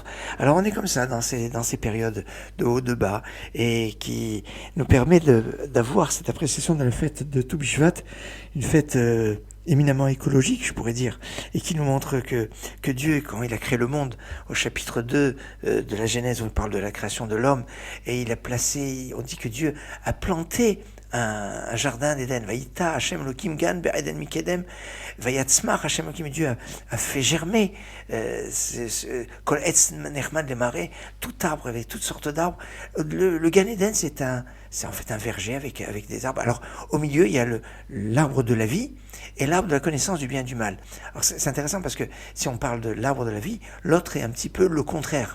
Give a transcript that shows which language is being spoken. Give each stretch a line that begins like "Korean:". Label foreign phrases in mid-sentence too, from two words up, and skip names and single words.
French: Alors on est comme ça dans ces périodes de haut, de bas, et qui nous permet d'avoir cette appréciation de la fête de Tou Bishvat, une fête éminemment écologique, je pourrais dire, et qui nous montre que Dieu, quand il a créé le monde, au chapitre 2 de la Genèse, où il parle de la création de l'homme, et il a placé, on dit que Dieu a planté un jardin d'Éden.
Hebrew: ויטע ה' אלוקים גן בעדן מקדם ויצמח ה' אלוקים.
French: Dieu a fait germer
Hebrew: כל עץ נחמד
French: les marais, tout arbre avec toutes sortes d'arbres. Le Gan Eden c'est en fait un verger avec des arbres. Alors au milieu il y a l'arbre de la vie et l'arbre de la connaissance du bien et du mal. Alors c'est intéressant parce que si on parle de l'arbre de la vie, l'autre est un petit peu le contraire.